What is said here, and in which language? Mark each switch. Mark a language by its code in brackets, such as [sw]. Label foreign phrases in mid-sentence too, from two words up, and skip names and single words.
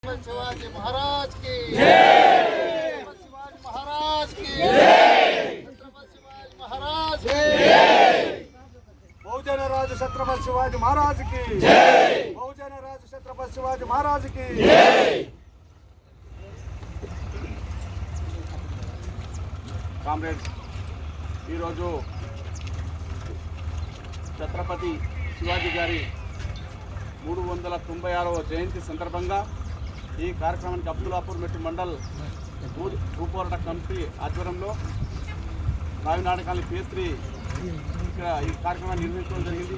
[hi] शिवाजी महाराज की जय, शिवाजी महाराज की जय, छत्रपति शिवाजी महाराज की जय, बहुजन राज छत्रपति शिवाजी महाराज की जय, बहुजन राज छत्रपति शिवाजी महाराज की जय। [te] కామ్రేడ్స్, ఈరోజు ఛత్రపతి శివాజీ గారి 396వ జయంతి సందర్భంగా ఈ కార్యక్రమానికి అబ్దుల్లాపూర్ మెట్టు మండల్ భూపోరాట కమిటీ ఆధ్వర్యంలో రావినాడ కాలనీ PS3 ఇక్కడ ఈ కార్యక్రమాన్ని నిర్వహించడం జరిగింది.